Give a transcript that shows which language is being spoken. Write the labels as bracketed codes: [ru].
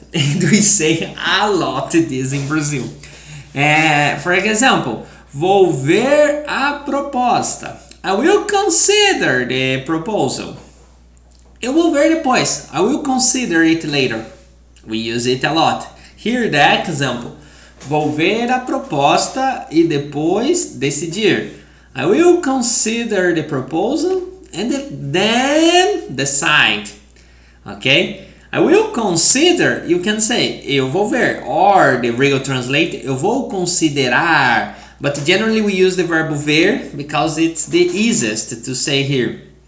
[en] And we say a lot this in Brazil. For example, [pt] vou ver a proposta. [en] I will consider the proposal. [pt] Eu vou ver depois. [en] I will consider it later. We use it a lot. Here the example. [pt] Vou ver a proposta e depois decidir. [en] I will consider the proposal and then decide. Okay? I will consider, you can say, [pt] eu vou ver. [en] Or the real translate, [pt] eu vou considerar. [en] But generally we use the verb ver because it's the easiest to say here.